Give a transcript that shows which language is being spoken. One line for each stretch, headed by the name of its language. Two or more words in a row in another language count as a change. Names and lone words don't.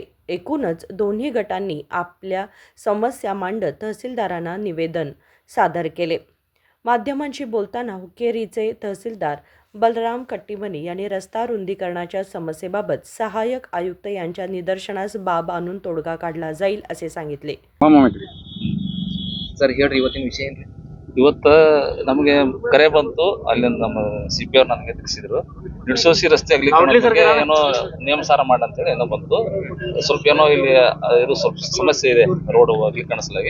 Marathi: एकूणच दोन्ही गटांनी आपल्या समस्या मांडत तहसीलदारांना निवेदन सादर केले. माध्यमांशी बोलताना हुक्केरीचे तहसीलदार बलराम कट्टीमनी यांनी रस्ता रुंदीकरणाच्या समस्येबाबत सहाय्यक आयुक्त यांच्या निदर्शनास बाब आणून तोडगा काढला जाईल असे सांगितले.
Kannada: ಸರ್ ಹೇಳ್ರಿ ಇವತ್ತಿನ ವಿಷಯ ಏನ್ರಿ? ಇವತ್ತು ನಮಗೆ ಕರೆ ಬಂತು, ಅಲ್ಲಿಂದ ನಮ್ಮ CP ಅವ್ರು ನನಗೆ ತಿಳಿಸಿದ್ರು. ನಿಡ್ಸೋಸಿ ರಸ್ತೆ ಆಗ್ಲಿಕ್ಕೆ ಏನೋ ನೇಮಸಾರ ಮಾಡಿ ಅಂತೇಳಿ ಏನೋ ಬಂತು. ಸ್ವಲ್ಪ ಏನೋ ಇಲ್ಲಿ ಇದು ಸ್ವಲ್ಪ ಸಮಸ್ಯೆ ಇದೆ ರೋಡ್ ಹೋಗ್ಲಿಕ್ಕೆ ಕಾಣಿಸಲಾಗಿ.